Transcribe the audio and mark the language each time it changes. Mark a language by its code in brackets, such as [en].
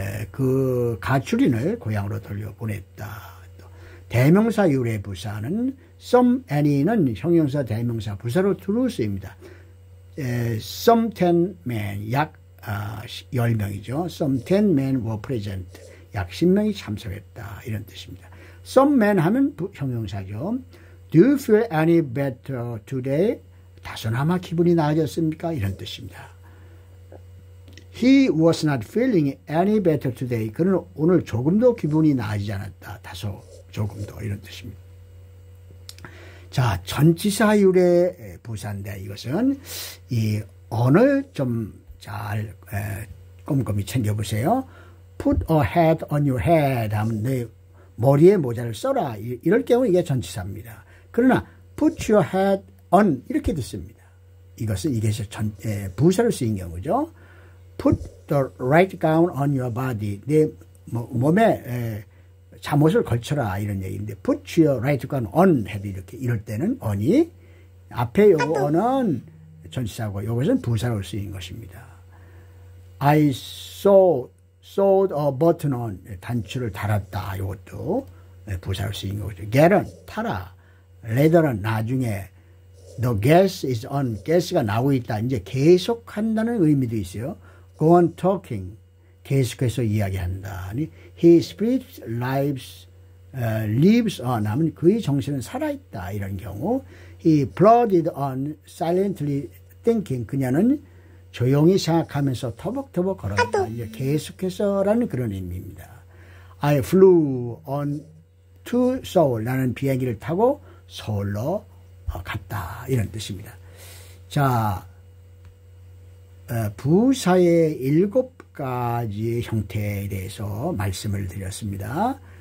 [ko] 그 가출인을 고향으로 돌려보냈다. 또 대명사 유래 부사는 some, any는 형용사, 대명사, 부사로 두루 쓰입니다. [en] some 10 men, [ko] 약 10명이죠. [en] some 10 men were present. 약 10명이 참석했다. 이런 뜻입니다. [ko] some men 하면 형용사죠. [en] Do you feel any better today? [ko] 다소나마 기분이 나아졌습니까? 이런 뜻입니다. [en] He was not feeling any better today. [ko] 그는 오늘 조금도 기분이 나아지지 않았다. 다소 조금도 이런 뜻입니다. 자, 전치사 유래 부사인데 이것은 이 언을 좀 잘 꼼꼼히 챙겨보세요. [en] Put a hat on your head [ko] 하면 내 머리에 모자를 써라. 이럴 경우 이게 전치사입니다. 그러나 [en] put your hat on [ko] 이렇게 듣습니다. 이것은 이게 부사로 쓰인 경우죠. [en] Put the right gown on your body. [ko] 내 몸에 잠옷을 걸쳐라 이런 얘기인데 [en] put your right gown on [ko] 해도 이렇게 이럴 때는 on이 앞에 요 on은 전치사고 이것은 부사로 쓰인 것입니다. [en] I sewed a button on [ko] 단추를 달았다. 이것도 부사로 쓰인 거죠. get은 타라. [en] later는 [ko] 나중에 [en] the gas is on. [ko] 가스가 나오고 있다. 이제 계속한다는 의미도 있어요. [en] go on talking. [ko] 계속해서 이야기한다. [en] His spirit lives on [ko] 하면 그의 정신은 살아있다. 이런 경우 [en] He plodded on silently thinking. [ko] 그녀는 조용히 생각하면서 터벅터벅 걸어간다. 이제 계속해서라는 그런 의미입니다. [en] I flew on to Seoul. [ko] 나는 비행기를 타고 서울로 갔다. 이런 뜻입니다. 자, 부사의 7가지의 형태에 대해서 말씀을 드렸습니다.